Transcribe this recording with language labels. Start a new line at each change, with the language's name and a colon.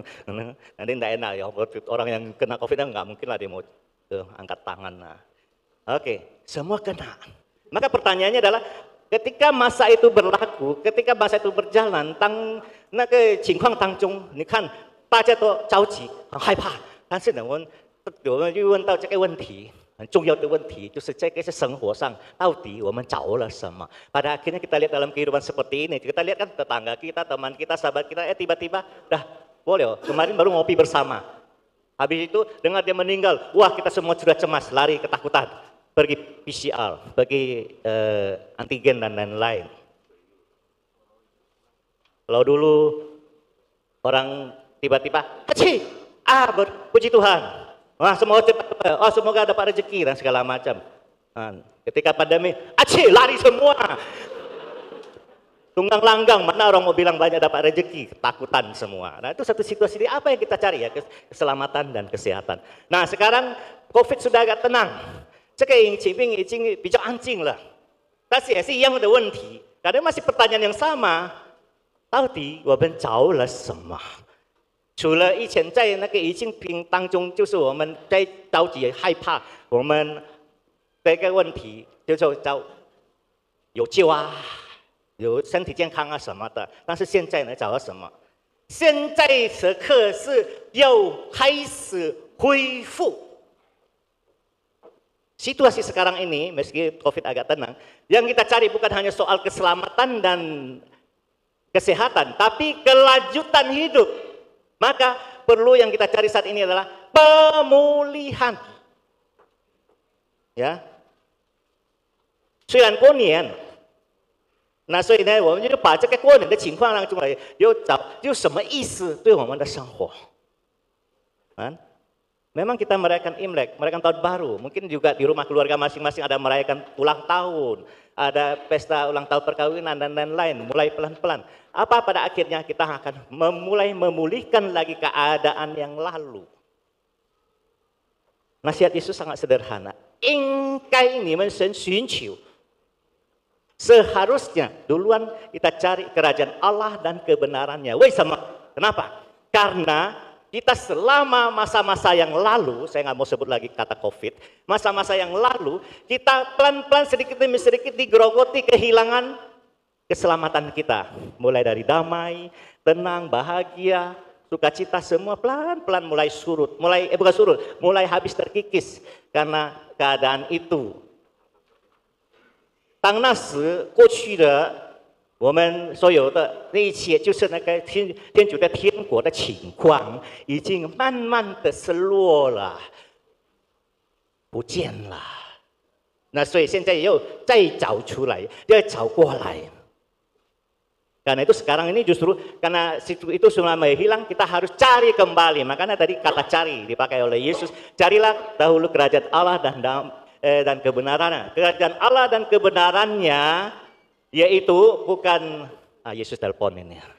Indonesian: Nanti tidak enak ya. Orang yang kena COVID nggak mungkin lah dia mau angkat tangan. Nah. Oke, semua kena. Maka pertanyaannya adalah, ketika masa itu berlaku, ketika masa itu berjalan,
Chinese: 当那个情况当中，你看大家都着急，很害怕。但是呢，我们又问到这个问题，很重要的问题，就是这个生活上到底我们找了什么？
Indonesian: Pada akhirnya kita lihat dalam kehidupan seperti ini, kita lihat kan tetangga kita, teman kita, sahabat kita, tiba-tiba, dah boleh, kemarin baru ngopi bersama. Habis itu dengar dia meninggal, wah kita semua sudah cemas, lari ketakutan. Pergi PCR, pergi antigen dan lain-lain. Kalau dulu orang tiba-tiba, puji Tuhan, Wah, semoga dapat rezeki dan segala macam. Ketika pandemi, aceh lari semua. Tunggang langgang, mana orang mau bilang banyak dapat rezeki, takutan semua. Nah itu satu situasi, apa yang kita cari ya, keselamatan dan kesehatan. Nah sekarang COVID sudah agak tenang,
Chinese: 这个疫情已经比较安静了，但是也是一样的问题，
Indonesian: karena masih pertanyaan yang sama，
Chinese: 到底我们着了什么？除了以前在那个疫情当中，就是我们在着急害怕，我们这个问题就是叫有救啊。有身体健康啊什么的，但是现在呢，找到什么？现在此刻是要开始恢复。
Indonesian: Situasi sekarang ini, meski COVID agak tenang, yang kita cari bukan hanya soal keselamatan dan kesehatan, tapi kelanjutan hidup. Maka perlu yang kita cari saat ini adalah pemulihan. Ya,
Chinese: 虽然过年。那所以呢，我们就把这个过年的情况让出来，有什么意思对我们的生活？
Indonesian: Memang kita merayakan Imlek, merayakan tahun baru. Mungkin juga di rumah keluarga masing-masing ada merayakan ulang tahun, ada pesta ulang tahun perkawinan dan lain-lain. Mulai pelan-pelan. Apa pada akhirnya kita akan mulai memulihkan lagi keadaan yang lalu. Nasihat Yesus sangat sederhana.
Chinese: 应该你们先寻求。
Indonesian: Seharusnya duluan kita cari kerajaan Allah dan kebenarannya. Kenapa? Karena kita selama masa-masa yang lalu, saya nggak mau sebut lagi kata COVID, masa-masa yang lalu kita pelan-pelan sedikit demi sedikit digerogoti kehilangan keselamatan kita. Mulai dari damai, tenang, bahagia, sukacita semua pelan-pelan mulai surut, mulai habis terkikis karena keadaan itu.
Chinese: 当那时过去的我们所有的那一切，就是那个天主的天国的情况，已经慢慢的失落了，不见了。那所以现在又再找出来，要找过来。
Indonesian: Karena itu sekarang ini justru karena itu sudah menghilang, kita harus cari kembali. Makanya tadi kata cari dipakai oleh Yesus. Carilah dahulu kerajaan Allah dan kebenarannya. Kerajaan Allah dan kebenarannya yaitu bukan Yesus telepon ini.